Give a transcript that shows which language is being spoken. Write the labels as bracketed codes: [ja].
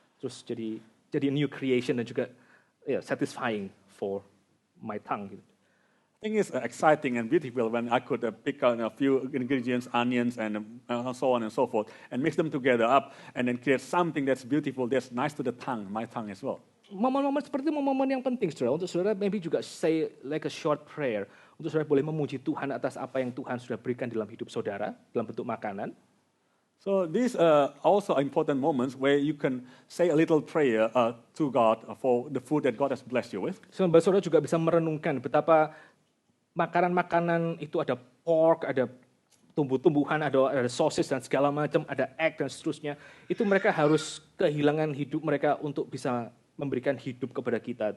[id] Terus jadi [en] new creation [id] dan juga [en] satisfying for my tongue [id] gitu. [en] I think it's exciting and beautiful when I could pick out a few ingredients, onions and so on and so forth, and mix them together up and then create something that's beautiful, that's nice to the tongue, my tongue as well. [id] Momen-momen seperti itu momen yang penting, saudara. Untuk saudara maybe juga [en] say like a short prayer. [id] Untuk saudara boleh memuji Tuhan atas apa yang Tuhan sudah berikan dalam hidup saudara, dalam bentuk makanan. [en] So these are also important moments where you can say a little prayer to God for the food that God has blessed you with. [id] Sambil saudara juga bisa merenungkan betapa makanan-makanan itu ada pork, ada tumbuh-tumbuhan, ada sosis dan segala macam, ada egg dan seterusnya. Itu mereka harus kehilangan hidup mereka untuk bisa memberikan hidup kepada kita.